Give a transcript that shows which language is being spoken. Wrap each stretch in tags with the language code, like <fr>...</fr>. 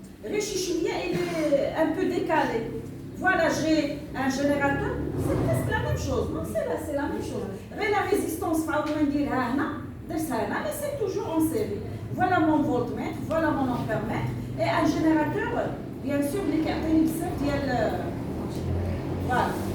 <ar>غير شي شويه</ar> <fr>il est un peu décalé. Voilà, j'ai un générateur. C'est presque la même chose. Non, c'est la même chose.</fr> <ar>غير</ar> <fr>la résistance</fr> <ar>فعاودنا نديرها هنا. درتها هنا,</ar> <fr>mais c'est toujours en série. Voilà mon voltmètre, voilà mon ampèremètre et un générateur bien sûr</fr> <ar>اللي كيعطيني بزاف ديال</ar> <fr>voilà.</fr>